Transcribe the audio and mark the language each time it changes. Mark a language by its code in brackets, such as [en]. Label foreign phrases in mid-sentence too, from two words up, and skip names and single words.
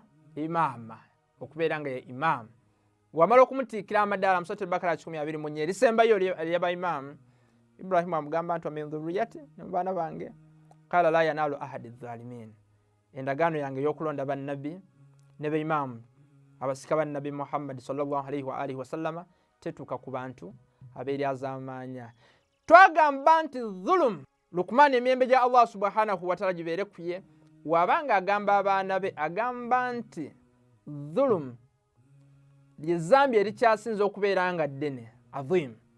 [lg] imaama, okubeera nga ye imaamu, wamala okumutiikira amadaala mu Suratul Bakara 124 erisembayo ery'abaimaamu, Ibrahim amugamba nti [ar] من ذريتي, [lg] ne mu baana bange, [ar] قال لا ينال عهدي الظالمين, [lg] endagaano yange ey'okulonda bannabbi ne baimaamu abasika ba Nabbi Muhammad [ar] صلى الله عليه وآله وسلم [lg] tetuuka ku bantu abeeryazamaanya. Twagamba nti dhulum, Lukman emiyembe gya Allah [ar] سبحانه وتعالى [lg] gibeere ku ye, wabanga agamba abaana be agamba nti dhulum lyezambi erikyasinza okubeera nga ddene, adhim.